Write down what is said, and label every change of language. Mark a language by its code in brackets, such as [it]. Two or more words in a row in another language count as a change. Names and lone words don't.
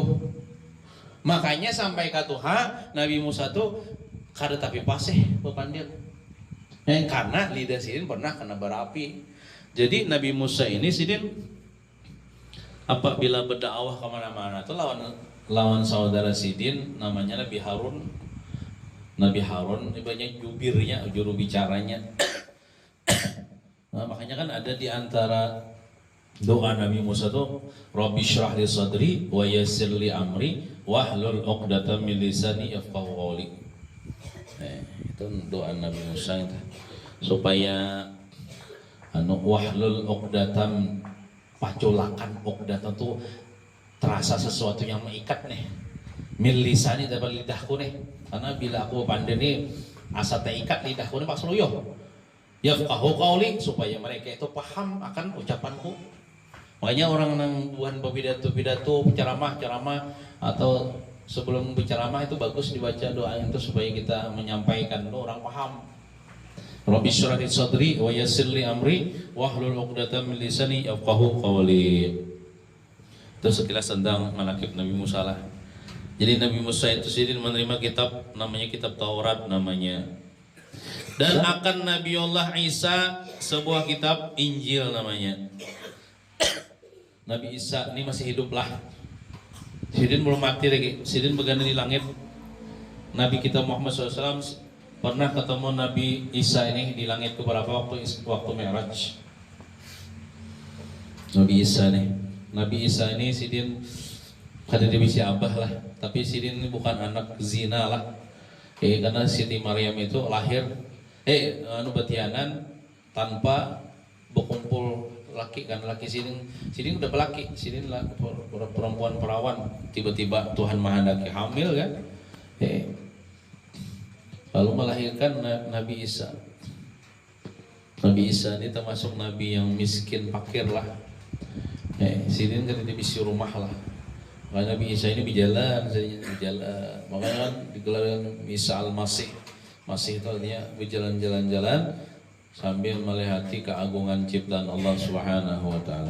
[bjn] Makanya sampai ke Tuhan Nabi Musa tuh kada tapi paseh bepandir. Karena lidah sidin pernah kena bara api. Jadi Nabi Musa ini sidin apabila berdakwah kemana-mana tuh lawan saudara sidin namanya Nabi Harun. [id] Nabi Harun banyak jubirnya, juru bicaranya. [bjn] Nah, makanya kan ada di antara doa Nabi Musa tuh [ar] رب اشرح لي صدري ويسر لي أمري واحلل عقدة من لساني يفقهوا قولي. [id] Itu doa Nabi Musa itu. [bjn] Supaya [ar] واحلل عقدة, [bjn] paculakan 'uqdatam tuh terasa sesuatu yang mengikat nih. [ar] من لساني [bjn] dapat lidahku nih. Karena bila aku pandai nih asa terikat lidahku nih pas luyuh. [ar] يفقهوا قولي, [id] supaya mereka itu paham akan ucapanku. Makanya orang yang buat pidato, ceramah atau sebelum berceramah itu bagus dibaca doa itu supaya kita menyampaikan itu orang paham. [ar] رب اشرح لي صدري ويسر لي أمري واحلل عقدة من لساني يفقهوا قولي. [bjn] Itu sekilas tentang manaqib Nabi Musa lah. [id] Jadi Nabi Musa itu sendiri menerima kitab namanya kitab Taurat namanya. Dan akan Nabiullah Isa sebuah kitab Injil namanya. Nabi Isa ini masih hidup lah. [bjn] Sidin belum mati lagi. Sidin berada di langit. [id] Nabi kita Muhammad SAW pernah ketemu Nabi Isa ini di langit beberapa waktu Mi'raj. Nabi Isa nih. [bjn] Nabi Isa ini sidin kada bisa abah lah. Tapi sidin ini bukan anak zina lah. Karena Siti Maryam itu lahir batianan tanpa berkumpul laki kan, laki sidin udah pelaki, sidin lah perempuan perawan, tiba-tiba Tuhan menghendaki hamil kan, lalu melahirkan Nabi Isa. Nabi Isa ini termasuk nabi yang miskin fakir lah, sidin kan tidak bisa rumah lah. [id] Makanya Nabi Isa ini berjalan, makanya kan digelar Isa al-Masih. Masih itu artinya berjalan-jalan sambil melihati keagungan ciptaan Allah [ar] سبحانه وتعالى.